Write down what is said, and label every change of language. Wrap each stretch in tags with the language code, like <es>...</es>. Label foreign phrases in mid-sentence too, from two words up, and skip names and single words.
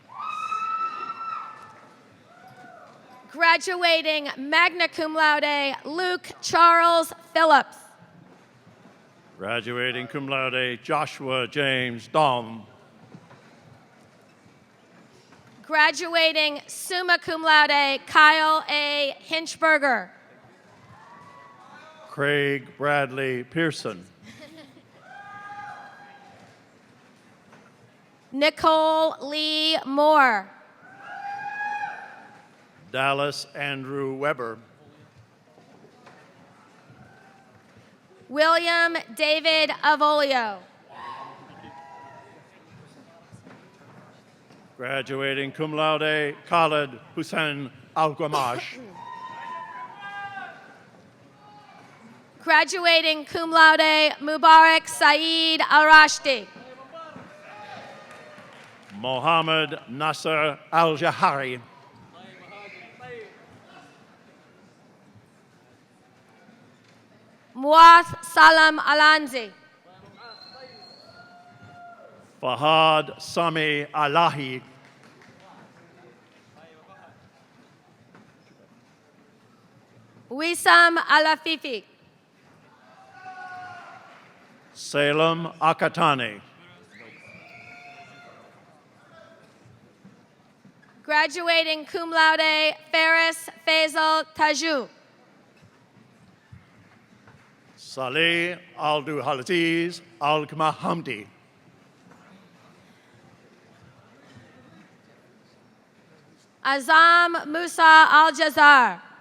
<la>Graduating magna cum laude,</la> <en>Luke Charles Phillips. Graduating</en> <la>cum laude,</la> <en>Joshua James Dahm.</en> <la>Graduating summa cum laude,</la> <en>Kyle A. Hinchberger. Craig Bradley Pearson. Nicole Lee Moore. Dallas Andrew Weber. William David Avolio.</en> <la>Graduating cum laude,</la> <en>Khalid Hussein Al-Gamash.</en> <la>Graduating cum laude,</la> <en>Mubarak Saeed Al-Rashdi. Mohammed Nasser Al-Jahari. Muath Salam Alanzi. Fahad Sami Alahi. Wissam Alafifi. Salem Akatani.</en> <la>Graduating cum laude,</la> <en>Faris Faisal Taju. Saleh Abdulaziz Al-Mahamdi. Azam Musa Al-Jazar.</en>